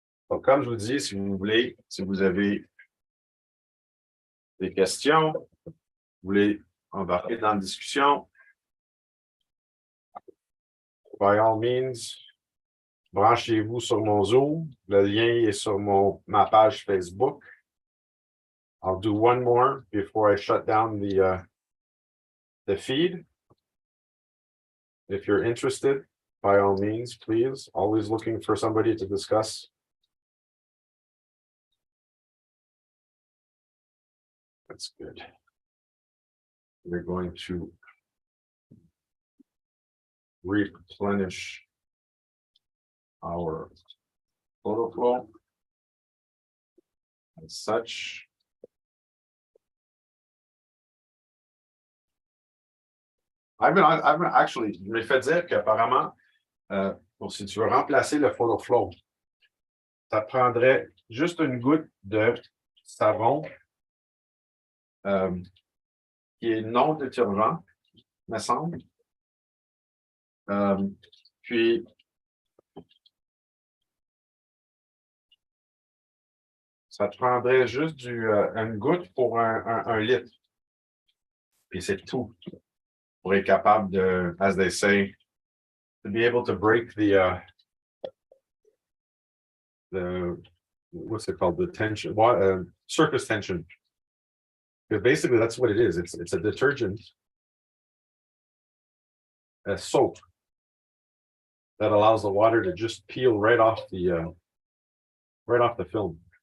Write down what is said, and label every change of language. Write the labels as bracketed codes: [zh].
[fr] Donc, comme je vous dis, si vous voulez, si vous avez des questions, vous voulez embarquer dans la discussion, [en] by all means, [fr] branchez-vous sur mon Zoom. Le lien est sur ma page Facebook. [en] I'll do one more before I shut down the feed. If you're interested, by all means, please. Always looking for somebody to discuss. That's good. We're going to replenish our Photo Flo as such. I've been actually, [fr] je me fait dire qu'apparemment, si tu veux remplacer le Photo Flo, ça prendrait juste une goutte de savon qui est non détergent, me semble. Puis, ça te prendrait juste une goutte pour un litre. Puis c'est tout. Pour être capable de, [en] as they say, to be able to break the what's it called, the tension, surface tension. Because basically that's what it is. It's a detergent, a soap that allows the water to just peel right off the film.